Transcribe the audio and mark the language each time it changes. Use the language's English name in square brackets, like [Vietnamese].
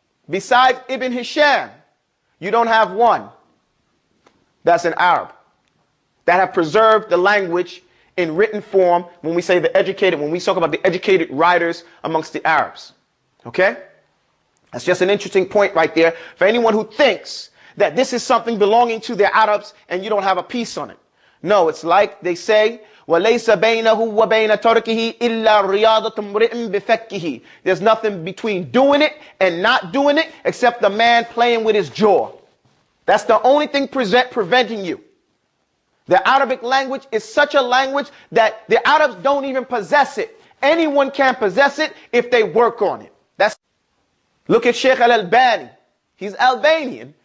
[English] Besides Ibn Hisham, you don't have one that's an Arab that have preserved the language in written form when we say the educated, when we talk about the educated writers amongst the Arabs. Okay? That's just an interesting point right there for anyone who thinks that this is something belonging to the Arabs and you don't have a piece on it. No, it's like they say, [Arabic] وَلَيْسَ بَيْنَهُ وَبَيْنَ تَرْكِهِ إِلَّا رِيَاضَةٌ امْرِئٍ بِفَكِّهِ. [English] There's nothing between doing it and not doing it except the man playing with his jaw. That's the only thing preventing you. The Arabic language is such a language that the Arabs don't even possess it. Anyone can possess it if they work on it. Look at Sheikh Al-Albani. He's Albanian,